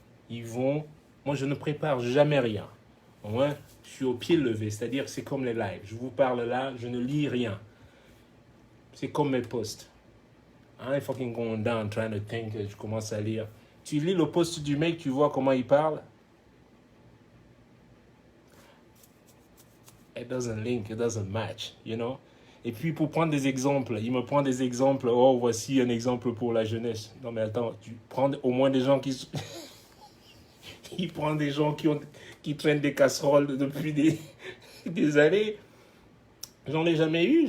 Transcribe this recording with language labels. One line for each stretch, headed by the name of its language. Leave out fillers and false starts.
French: Moi je ne prépare jamais rien. Moi, je suis au pied levé, c'est-à-dire c'est comme les lives. Je vous parle là, je ne lis rien. C'est comme mes posts.
English: I'm fucking going down trying to think,
French: je commence à lire. Tu lis le post du mec, tu vois comment il parle.
English: It doesn't link, it doesn't match, you know.
French: Et puis pour prendre des exemples, il me prend des exemples. Oh, voici un exemple pour la jeunesse. Non mais attends, tu prends au moins des gens qui... il prend des gens qui traînent des casseroles depuis des années. J'en ai jamais eu.